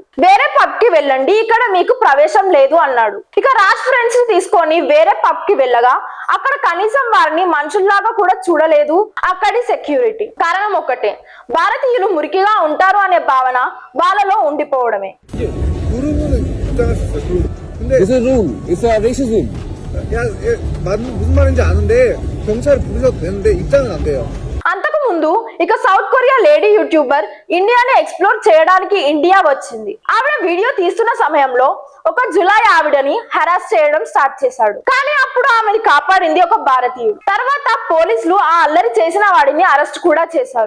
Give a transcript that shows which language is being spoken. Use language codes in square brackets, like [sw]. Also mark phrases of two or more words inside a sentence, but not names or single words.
[te] వేరే పబ్ కి వెళ్ళండి, ఇక్కడ మీకు ప్రవేశం లేదు అన్నాడు. ఇక రాజ్ ఫ్రెండ్స్ ని తీసుకొని వేరే పబ్ కి వెళ్ళగా అక్కడ కనీసం వారిని మనుషుల్లాగా కూడా చూడలేదు అక్కడి సెక్యూరిటీ. కారణం ఒకటే, భారతీయులు మురికిగా ఉంటారు అనే భావన వాళ్ళలో ఉండిపోవడమే. [en] It's a rule. It's a racism. [ko] 야, 무슨 말인지 아는데 경찰 부르셔도 되는데 입장은 안 돼요. [te] అంతకు ముందు ఇక సౌత్ కొరియా [en] lady YouTuber [te] ఇండియాని ఎక్స్ప్లోర్ చేయడానికి ఇండియా వచ్చింది. ఆవిడ వీడియో తీస్తున్న సమయంలో ఒక జులై ఆవిడని హెరాస్ చేయడం స్టార్ట్ చేశాడు. కానీ అప్పుడు ఆమెని కాపాడింది ఒక భారతీయుడు. తర్వాత పోలీసులు ఆ అల్లరి చేసిన వాడిని అరెస్ట్ కూడా చేశారు.